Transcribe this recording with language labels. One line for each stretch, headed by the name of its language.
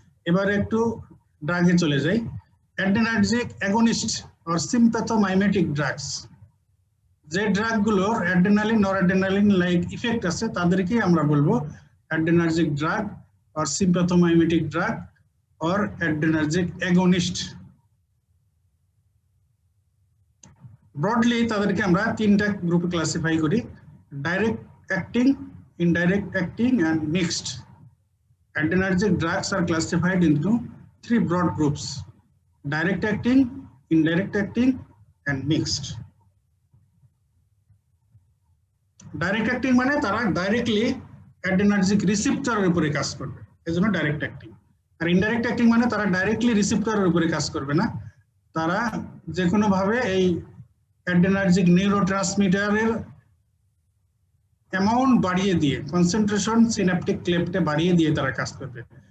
Bangla: এবারে একটু ড্রাগে চলে যাই। অ্যাড্রেনার্জিক অ্যাগনিস্ট অর সিম্প্যাথোমাইমেটিক ড্রাগস, যে ড্রাগগুলোর অ্যাড্রেনালিন, নোরঅ্যাড্রেনালিন লাইক ইফেক্ট আছে তাদেরকেই আমরা বলবো adrenergic drug or সিম্প্যাথোমাইমেটিক drug or adrenergic against. Broadly তাদেরকে আমরা তিনটা গ্রুপে ক্লাসিফাই করি: direct acting, indirect acting and mixed.
English: Adrenergic drugs are classified into three broad groups: direct acting, indirect acting and mixed.
Bangla: Direct acting মানে তারা directly adrenergic রিসেপ্টরের উপরে কাজ করবে, এজন্য ডাইরেক্ট অ্যাক্টিং। আর ইনডাইরেক্ট অ্যাক্টিং মানে তারা ডাইরেক্টলি রিসেপ্টরের উপরে কাজ করবে না, তারা যে কোনো ভাবে এই অ্যাড্রেনার্জিক নিউরোট্রান্সমিটারের অ্যামাউন্ট বাড়িয়ে দিয়ে, কনসেন্ট্রেশন সিনাপটিক ক্লেপ্টে বাড়িয়ে দিয়ে তারা কাজ করবে।